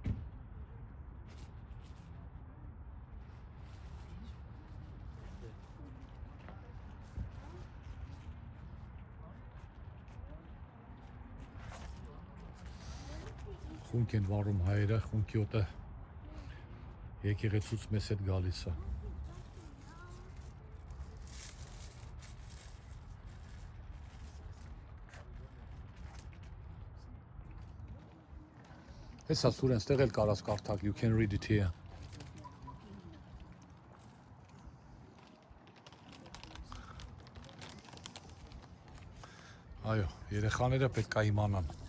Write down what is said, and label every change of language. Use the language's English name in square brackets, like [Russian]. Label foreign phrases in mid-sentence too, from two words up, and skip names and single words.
[Armenian] Խունկ են վառում հայերը, խունկի օդը եկեղեցուց մեզ հետ գալիս է։ Հեսա Սուրեն, ստեղ էլ կարաս կարդալ, [English] you can read it here։ [Armenian] Այո, երեխաները պետք է իմանան։